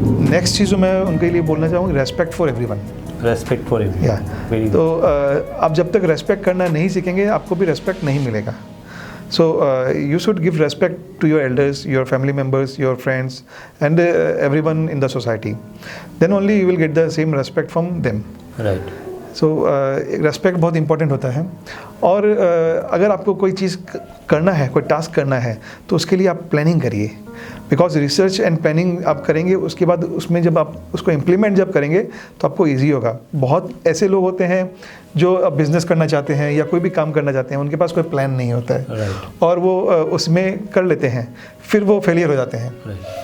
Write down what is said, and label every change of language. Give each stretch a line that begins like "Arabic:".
Hindi: Next चीज़ जो मैं उनके लिए बोलना चाहूँगी,
English: Respect for everyone. Respect for everyone.
Hindi: तो आप जब तक रेस्पेक्ट करना नहीं सीखेंगे, आपको भी रेस्पेक्ट नहीं मिलेगा।
English: So you should give respect to your elders, your family members, your friends, and everyone in the society. Then only you will get the same respect from them. Right.
Hindi: So respect बहुत important होता है। और अगर आपको कोई चीज़ करना है, कोई टास्क करना है, तो उसके लिए आप प्लानिंग करिए, बिकॉज रिसर्च एंड प्लानिंग आप करेंगे, उसके बाद उसमें जब आप उसको इम्प्लीमेंट जब करेंगे तो आपको इजी होगा। बहुत ऐसे लोग होते हैं जो अब बिज़नेस करना चाहते हैं या कोई भी काम करना चाहते हैं, उनके पास कोई प्लान नहीं होता है, और वो उसमें कर लेते हैं, फिर वो फेलियर हो जाते हैं।